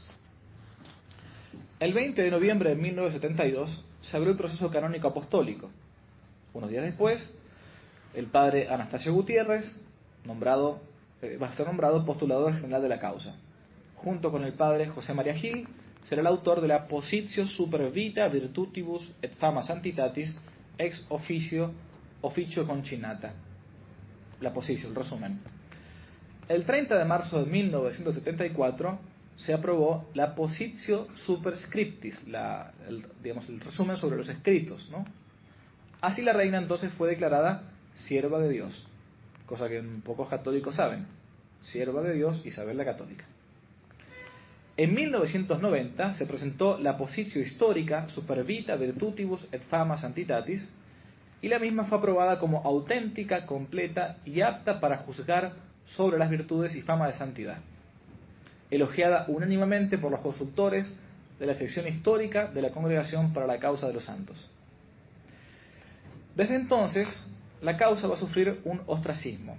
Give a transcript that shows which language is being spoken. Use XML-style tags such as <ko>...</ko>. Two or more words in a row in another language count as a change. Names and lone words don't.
<es>El 20 de noviembre de 1972 se abrió el proceso canónico apostólico. Unos días después, el padre Anastasio Gutiérrez va a ser nombrado postulador general de la causa. Junto con el padre José María Gil, será el autor de la</es> <la>Positio super vita virtutibus et fama santitatis ex officio concinata.</la> <es>La positio, el resumen. El 30 de marzo de 1974 se aprobó la</es> <la>Positio superscriptis,</la> <es>el resumen sobre los escritos, ¿no? Así la reina entonces fue declarada sierva de Dios, cosa que pocos católicos saben. Sierva de Dios, Isabel la Católica. En 1990 se presentó la</es> <la>Positio Histórica super vita virtutibus et fama santitatis,</la> <es>y la misma fue aprobada como auténtica, completa y apta para juzgar sobre las virtudes y fama de santidad, elogiada unánimemente por los consultores de la sección histórica de la Congregación para la Causa de los Santos. Desde entonces, la causa va a sufrir un ostracismo.</es>